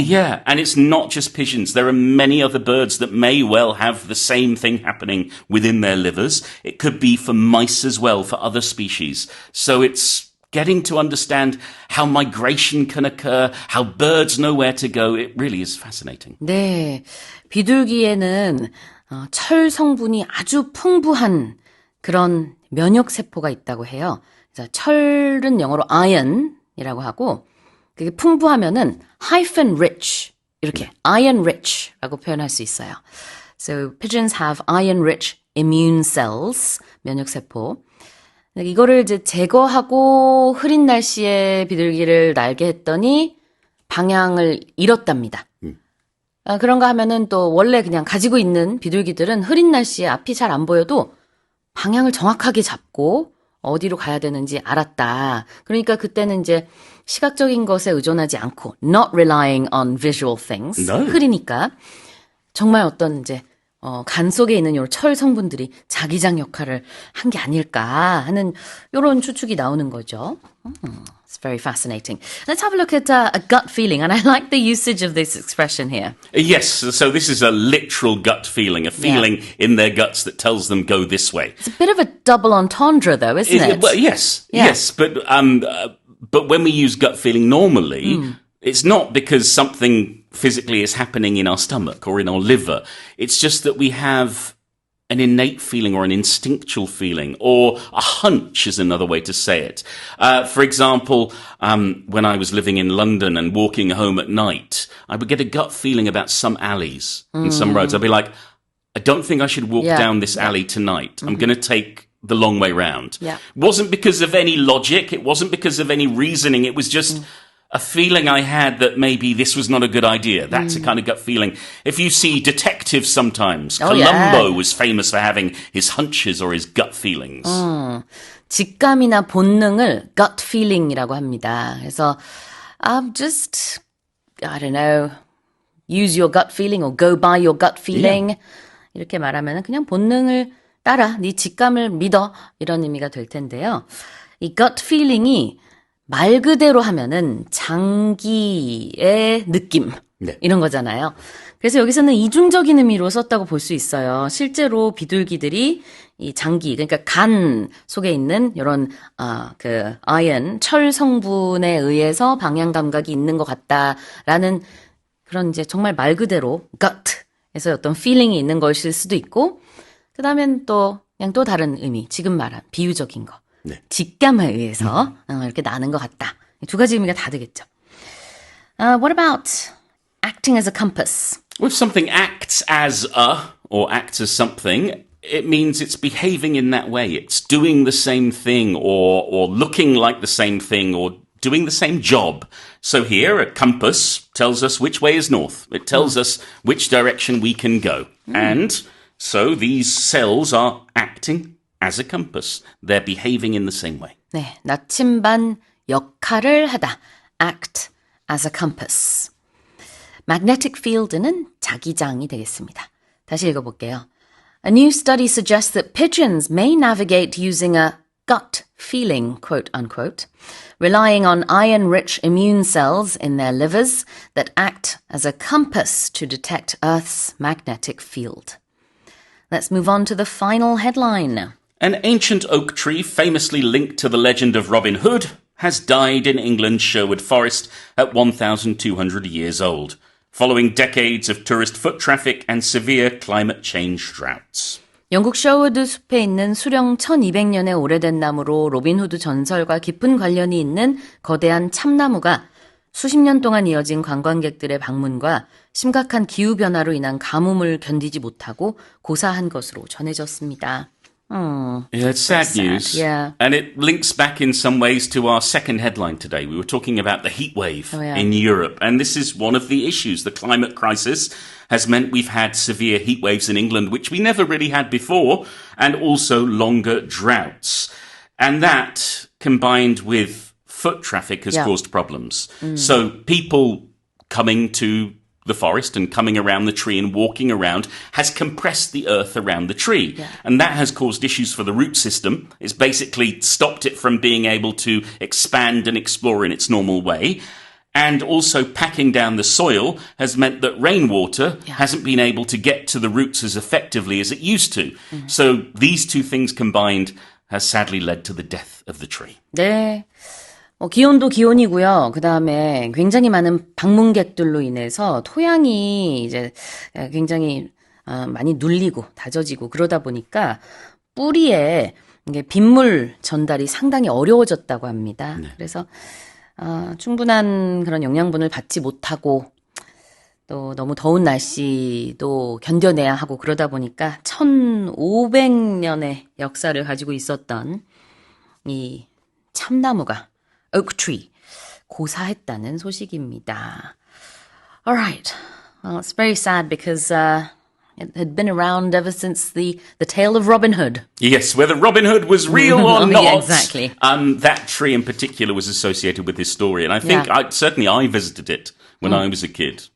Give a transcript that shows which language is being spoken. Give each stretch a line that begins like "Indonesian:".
English: Yeah, and it's not just pigeons. There are many other birds that may well have the same thing happening within their livers. It could be for mice as well, for other species. So it's getting to understand how migration can occur, how birds know where to go. It really is fascinating.
Korean: 네, 비둘기에는 철 성분이 아주 풍부한 그런 면역 세포가 있다고 해요. 그래서 철은 영어로 iron이라고 하고 그게 풍부하면은 hyphen rich 이렇게 iron rich라고 표현할 수 있어요.
English: So pigeons have iron rich immune cells 면역세포.
Korean: 이거를 이제 제거하고 흐린 날씨에 비둘기를 날게 했더니 방향을 잃었답니다. 그런가 하면은 또 원래 그냥 가지고 있는 비둘기들은 흐린 날씨에 앞이 잘 안 보여도 방향을 정확하게 잡고 어디로 가야 되는지 알았다. 그러니까 그때는 이제 시각적인 것에 의존하지 않고
English: not relying on visual things. No. 흐리니까 정말 어떤 이제 간 속에 있는 요 철 성분들이 자기장 역할을 한 게 아닐까 하는 요런 추측이 나오는 거죠. It's very fascinating. Let's have a look at a gut feeling, and I like the usage of this expression here. Yes, so this is a literal gut feeling, a feeling in their guts that tells them go this way. It's a bit of a double entendre, though, isn't it? Well, yes, Yeah. yes, but when we use gut feeling normally, it's not because something physically is happening in our stomach or in our liver. It's just that we have an innate feeling or an instinctual feeling, or a hunch is another way to say it. For example, when I was living in London and walking home at night, I would get a gut feeling about some alleys and some roads. I'd be like, I don't think I should walk down this alley tonight. I'm going to take the long way round. Yeah. It wasn't because of any logic. It wasn't because of any reasoning. It was just a feeling I had that maybe this was not a good idea. That's a kind of gut feeling. If you see detectives sometimes, Columbo was famous for having his hunches or his gut feelings.
Korean: 직감이나 본능을 gut feeling이라고 합니다.
English: 그래서 just, I don't know, use your gut feeling or go by your gut feeling.
Korean: 이렇게 말하면 그냥 본능을 따라, 네 직감을 믿어 이런 의미가 될 텐데요. 이 gut feeling이 말 그대로 하면은 장기의 느낌 이런 거잖아요. 그래서 여기서는 이중적인 의미로 썼다고 볼 수 있어요. 실제로 비둘기들이 이 장기, 그러니까 간 속에 있는 이런 그 아연, 철 성분에 의해서 방향 감각이 있는 것 같다라는 그런 이제 정말 말 그대로 gut에서 어떤 feeling이 있는 것일 수도 있고, 그 다음엔 또 그냥 또 다른 의미, 지금 말한 비유적인 거. 직감에 의해서 이렇게 나는 것 같다. 두 가지 의미가 다 되겠죠.
English: What about acting as a compass? If something acts as a, or acts as something, it means it's behaving in that way. It's doing the same thing, or looking like the same thing, or doing the same job. So here, a compass tells us which way is north. It tells us which direction we can go. And so these cells are acting as a compass. They're behaving in the same way.
Korean: 네, 나침반 역할을 하다.
English: Act as a compass.
Korean: Magnetic field는 자기장이 되겠습니다. 다시 읽어볼게요.
English: A new study suggests that pigeons may navigate using a gut feeling, quote unquote, relying on iron-rich immune cells in their livers that act as a compass to detect Earth's magnetic field. Let's move on to the final headline. An ancient oak tree famously linked to the legend of Robin Hood has died in England's Sherwood Forest at 1,200 years old, following decades of tourist foot traffic and severe climate change droughts.
Korean: 영국 셔워드 숲에 있는 수령 1200년의 오래된 나무로 로빈후드 전설과 깊은 관련이 있는 거대한 참나무가 수십 년 동안 이어진 관광객들의 방문과 심각한 기후변화로 인한 가뭄을 견디지 못하고 고사한 것으로 전해졌습니다.
English: Yeah, it's sad news. Yeah. And it links back in some ways to our second headline today. We were talking about the heat wave in Europe. And this is one of the issues. The climate crisis has meant we've had severe heat waves in England, which we never really had before, and also longer droughts. And that, combined with foot traffic, has caused problems. So people coming to the forest and coming around the tree and walking around has compressed the earth around the tree. Yeah. And that has caused issues for the root system. It's basically stopped it from being able to expand and explore in its normal way. And also packing down the soil has meant that rainwater hasn't been able to get to the roots as effectively as it used to. So these two things combined has sadly led to the death of the tree.
Korean: 네. 기온도 기온이고요. 그 다음에 굉장히 많은 방문객들로 인해서 토양이 이제 굉장히 많이 눌리고 다져지고 그러다 보니까 뿌리에 이게 빗물 전달이 상당히 어려워졌다고 합니다. 그래서 충분한 그런 영양분을 받지 못하고 또 너무 더운 날씨도 견뎌내야 하고 그러다 보니까 1500년의 역사를 가지고 있었던 이 참나무가 oak tree 고사했다는 소식입니다.
English: Alright. Well, it's very sad because it had been around ever since the tale of Robin Hood. Yes, whether Robin Hood was real or Yeah, not, exactly. That tree in particular was associated with this story. And I think certainly I visited it when I was a kid.